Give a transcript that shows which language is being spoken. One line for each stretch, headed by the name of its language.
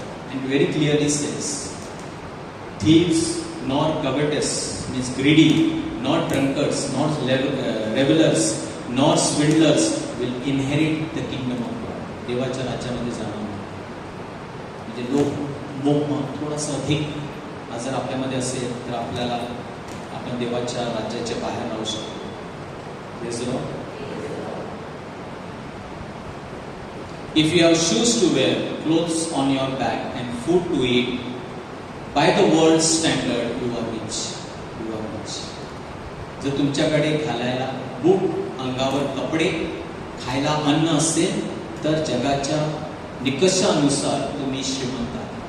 English: And very clearly says, thieves nor covetous, means greedy, not drunkards, not revelers, nor swindlers will inherit the kingdom of God.
Marathi: देवाच्या राज्यामध्ये जाणार नाही. म्हणजे लोक थोडासा अधिक जर आपल्यामध्ये असेल तर आपल्याला आपण देवाच्या राज्याच्या बाहेर राहू शकतो.
English: Praise the Lord. If you have shoes to wear, clothes on your back, and food to eat, by the world's standard, you are rich. You are rich.
Marathi: जर तुमच्याकडे घालायला बूट, अंगावर कपडे, खायला अन्न असेल तर जगाच्या निकषानुसार तुम्ही श्रीमंत आहात.